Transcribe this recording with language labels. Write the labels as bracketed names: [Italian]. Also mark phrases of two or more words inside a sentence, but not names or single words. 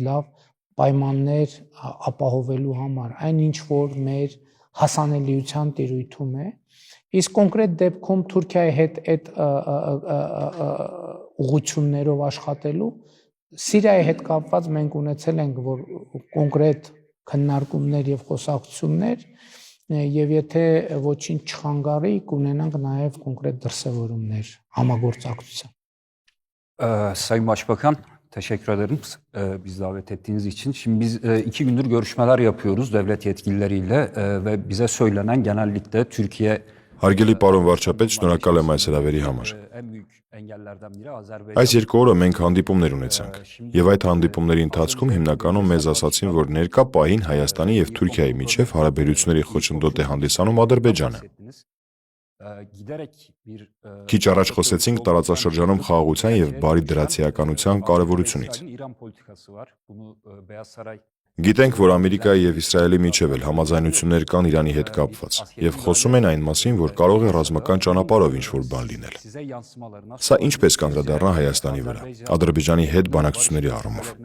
[Armenian] լավ պայմաններ ապահովելու համար, այն ինչ որ մեր հասանելիության տիրույթում է, իսկ կոնկրետ դեպքում Թուրքիայի հետ այդ ուղղություններով աշխատելու Սիրիայի հետ կապված մենք ունեցել ենք որ կոնկրետ քննարկումներ եւ խոսակցություններ եւ եթե ոչինչ չխանգարի կունենանք նաեւ կոնկրետ դրսևորումներ համագործակցության. [Turkish] Sayın Başbakan, teşekkür ederim bizi davet ettiğiniz için. Şimdi biz 2 gündür görüşmeler yapıyoruz devlet yetkilileriyle ve bize söylenen genellikle Türkiye [Armenian] Հարգելի պարոն վարչապետ, շնորհակալ եմ այս հրավերի համար։ Այս երկու օրը մենք հանդիպումներ ունեցանք, եւ այդ հանդիպումների ընթացքում հիմնականում մեզ ասացին, որ ներկա պահին Հայաստանի եւ Թուրքիայի միջեւ հարաբերությունների խոչընդոտ է հանդիսանում Ադրբեջանը։ Քիչ առաջ խոսեցինք տարածաշրջանում խաղաղության եւ բարի դրացիականության կարեւորությունից։ Գիտենք, որ Ամերիկայի եւ Իսրայելի միջև էլ համաձայնություններ կան Իրանի հետ կապված, եւ խոսում են այն մասին, որ կարող է ռազմական ճանապարհով ինչ-որ բան լինել։ Սա ինչպես կանդրադառնա Հայաստանի վրա, Ադրբեջանի հետ բանակցությունների առումով։